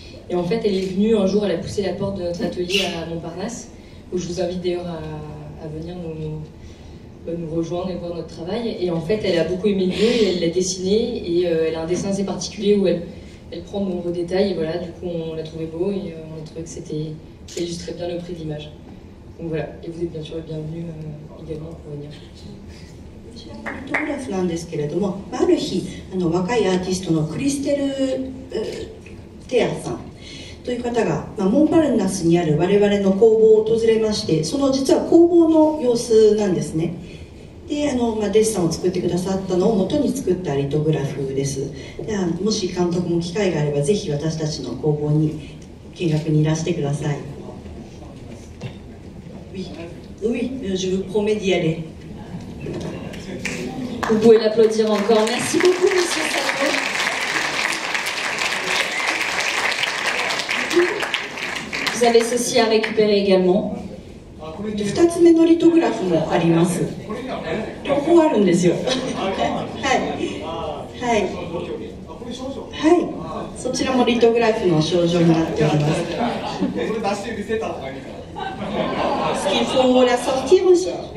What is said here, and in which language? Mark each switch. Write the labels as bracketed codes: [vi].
[fr] Et en fait, elle est venue un jour, elle a poussé la porte de notre atelier à Montparnasse, où je vous invite d'ailleurs à venir nous rejoindre et voir notre travail. Et en fait, elle a beaucoup aimé le lieu et elle l'a dessiné. Et elle a un dessin assez particulier où elle prend de nombreux détails. Et voilà, du coup, on l'a trouvé beau et on a trouvé que ça illustrait bien le prix d'image. Donc voilà, et vous êtes bien sûr le bienvenu également pour venir. [ja] こちらのリトグラフなんですけれども、ある日若いアーティストのクリステル・テアさんという方が、モンパルナスにある我々の工房を訪れまして、その実は工房の様子なんですね。でデッサンを作ってくださったのを元に作ったリトグラフです。でもし監督も機会があればぜひ私たちの工房に見学にいらしてください。 [fr] Oui, je vous promets d'y aller. Vous pouvez l'applaudir encore. Merci beaucoup, monsieur Sato. Vous avez ceci à récupérer également. [ja] 2つ目のリトグラフもあります。両方あるんですよ。はい。そちらもリトグラフの少女になっております。 [fr] Est-ce qu'il faut la sortir aussi?